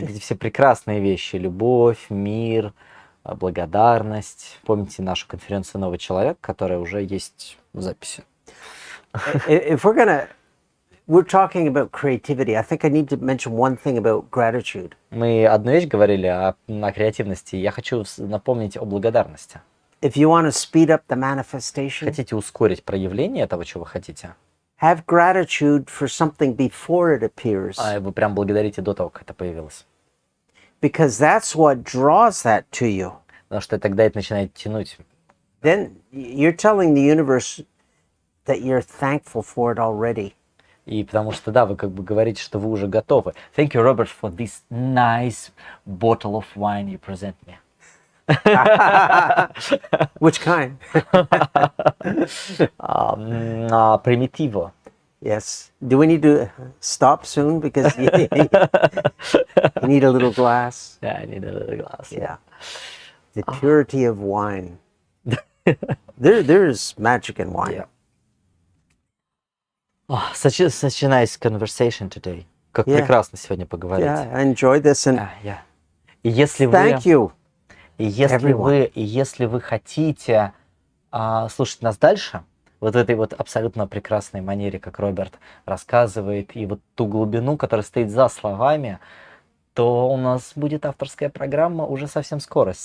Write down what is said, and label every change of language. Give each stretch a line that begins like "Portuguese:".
Russian: Вот эти все прекрасные вещи. Любовь, мир, благодарность. Помните нашу конференцию «Новый человек», которая уже есть в записи?
English: If we're talking about creativity, I think I need to mention one thing about gratitude.
Russian: Мы одну вещь говорили о креативности. Я хочу напомнить о благодарности.
English: If you want to speed up the manifestation,
Russian: Хотите ускорить проявление того, чего вы хотите?
English: have gratitude for something before it appears.
Russian: Вы прям благодарите до того, как это появилось.
English: Because that's what draws that to you.
Russian: Потому что тогда это начинает тянуть.
English: Then you're telling the universe that you're thankful for it already.
Russian: И потому что, да, вы как бы говорите, что вы уже готовы.
English: Thank you, Robert, for this nice bottle of wine you present me. Which kind?
Russian: Примитиво.
English: Yes. Do we need to stop soon because you need a little glass? Yeah, I need a little glass. Yeah. The purity of wine. There's magic in wine. Yeah. Oh, such a nice conversation today.
Russian: Как прекрасно сегодня поговорить.
English: Yeah, I enjoyed this and Yeah.
Russian: И если
English: thank you.
Russian: И если вы хотите слушать нас дальше, вот в этой вот абсолютно прекрасной манере, как Роберт рассказывает, и вот ту глубину, которая стоит за словами, то у нас будет авторская программа уже совсем скоро.